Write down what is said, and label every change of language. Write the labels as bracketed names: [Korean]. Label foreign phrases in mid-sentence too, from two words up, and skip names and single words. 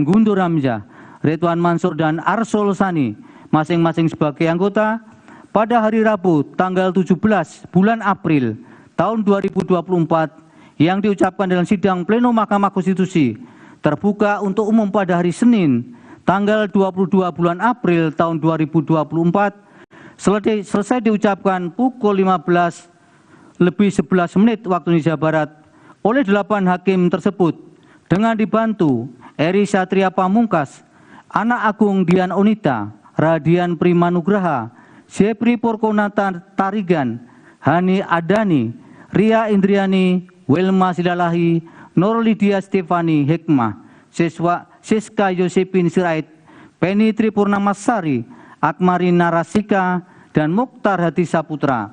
[Indonesian] Guntur Hamzah, Ridwan Mansur, dan Arsul Sani, masing-masing sebagai anggota, pada hari Rabu tanggal 17 bulan April tahun 2024 yang diucapkan dalam sidang pleno Mahkamah Konstitusi terbuka untuk umum pada hari Senin tanggal 22 bulan April tahun 2024 selesai diucapkan pukul 15:11 waktu Indonesia Barat oleh 8 hakim tersebut dengan dibantu Eri Satria Pamungkas, Anak Agung Dian Onita, Radian Primanugraha, Sepri Porkonata Tarigan, Hani Adani, Ria Indriani, Wilma Silalahi, Nur Lydia Stefani Hikmah, Siska Yosepin Sirait, Penny Tripurnamasari, Akmari Narasika, dan Mukhtar Hadi Saputra.